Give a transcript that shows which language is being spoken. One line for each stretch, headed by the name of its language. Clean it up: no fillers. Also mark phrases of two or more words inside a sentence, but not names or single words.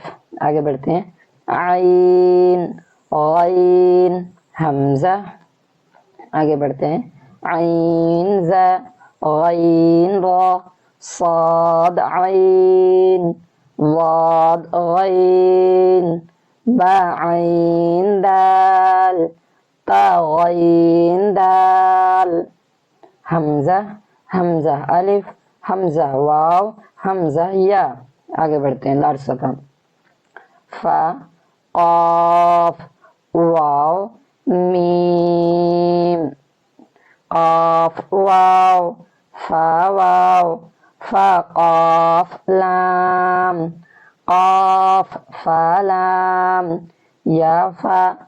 Urdu: آگے بڑھتے ہیں. عین، غین، حمزہ. آگے بڑھتے ہیں. عین زا، غین را، صاد عین، ضاد غین، با عین دال، تا غین دال. حمزہ، حمزہ الف، حمزہ واو، حمزہ یا. آگے بڑھتے ہیں. لارج صفحہ. فا، قاف، واو، میم، قاف واو، فا واو، فا قاف لام، قاف فا لام، یا فا،